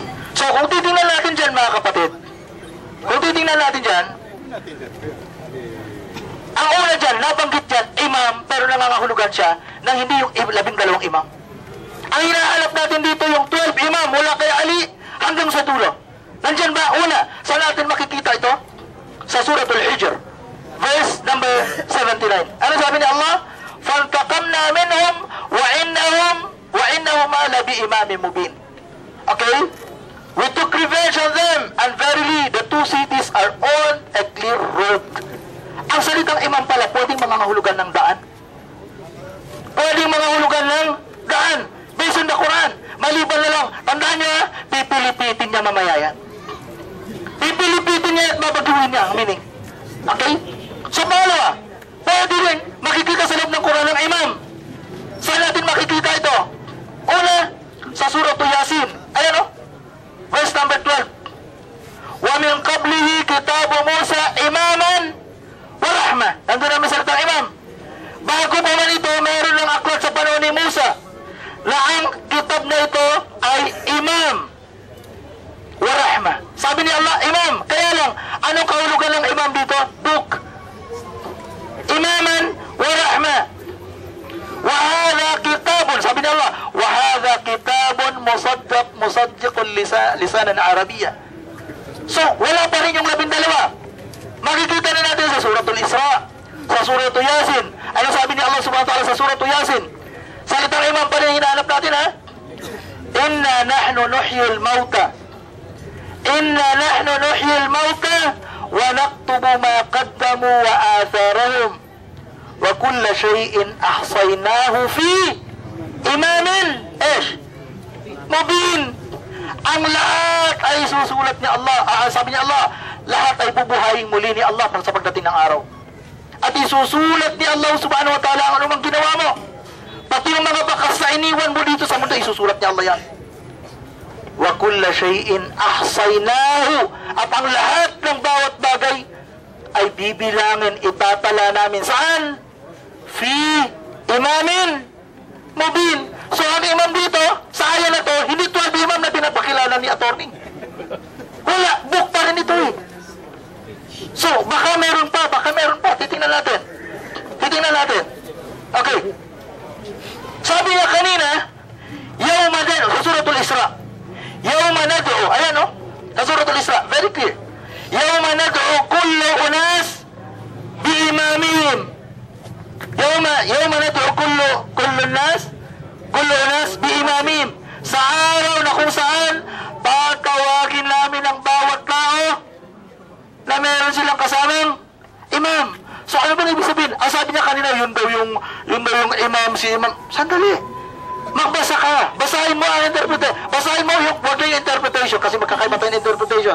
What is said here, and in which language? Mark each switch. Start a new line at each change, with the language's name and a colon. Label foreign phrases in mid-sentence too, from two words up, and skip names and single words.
Filipino: So, kung titingnan natin dyan, mga kapatid, kung titingnan natin dyan, ang una dyan, nabanggit dyan, imam, pero nangangahulugan siya ng hindi yung 12 imam. Ang hinahanap natin dito yung 12 imam mula kay Ali hanggang sa dulo. Nandyan ba? Una, saan natin makikita ito? Sa Suratul Hijr, verse number 79. Ano sabi ni Allah?
Arabic: فَانْتَقَمْنَا مِنْهُمْ وَإِنَّهُمْ عَلَى بِإِمَامٍ مُبِينٍ.
Filipino: Okay?
English: We took revenge on them, and verily, the two cities are on a clear road.
Filipino: Ang salitang imam pala, pwedeng mangangahulugan ng daan. Pwedeng mangangahulugan ng daan.
English: Based on the Quran.
Filipino: Maliban na lang, tandaan niya, pipilipitin niya mamaya yan. Pipilipitin niya at mabaguhin niya ang meaning. Okay? So, pangalawa, pwede rin makikita sa loob ng Quran ng imam. Saan natin makikita ito? Una, sa Surah Yasin. Ayan o. Verse number 12.
Arabic: وَمِنْ قَبْلِهِ كِتَابُ مُوسَى إِمَامًا وَرَحْمَةً.
Filipino: Nandun namin sa litang imam. Bago pa man ito, meron ng aklat sa panahon ni Musa na ang kitab na ito ay
Arabic: إمام ورحمة.
Filipino: Sabi ni Allah, imam. Kaya lang, anong kahulugan ng imam dito? Book.
Arabic: إماما ورحمة. وهذا كتاب.
Filipino: Sabi ni
Arabic: Allah, وهذا كتاب مصدق لسانا عربيا.
Filipino: So, wala pa rin yung 12. Makikita na natin sa Suratul Isra, sa Suratul Yasin. Ano sabi ni Allah
Arabic: سبحانه وتعالى
Filipino: sa Suratul Yasin? Salitang imam pa rin hinahanap natin, ha?
Arabic: إنا نحن نحيي الموتى إنا نحن نحيي الموتى ونكتب ما قدموا وآثارهم وكل شيء أحصيناه في إمام مبين.
Filipino: Ang lahat ay susulat ni Allah. Sabi ni Allah, lahat ay bubuhayin muli ni Allah sa pagdating ng araw. At isusulat ni Allah
Arabic: سبحانه وتعالى
Filipino: ang anumang ginawa mo. Pati yung mga bakas na iniwan mo dito sa mundo, isusulat ni Allah yan.
Arabic: وكل شيء أحصيناه.
Filipino: At ang lahat ng bawat bagay ay bibilangin, itatala namin. Saan?
Arabic: في إمام مبين.
Filipino: So ang imam dito, sa ayan na to, hindi 12 imam na pinapakilala ni attorney. Wala, book pa rin ito eh. So, baka meron pa. Titingnan natin. Okay. Sabi niya kanina,
Arabic: يوم ندعو,
Filipino: sa Suratul Isra.
Arabic: يوم ندعو,
Filipino: ayan o, sa Suratul Isra,
English: very clear.
Arabic: يوم ندعو كل أناس بإمامهم. يوم ندعو كل أناس بإمامهم.
Filipino: Sa araw na kung saan tatawagin namin ang bawat tao na meron silang kasamang imam. So ano ba ibig sabihin? Ang sabi niya kanina, yun daw yung imam, si imam. Sandali. Magbasa ka. Basahin mo ang interpretation. Basahin mo yung wag yung interpretation kasi magkakaiba tayo ng interpretation.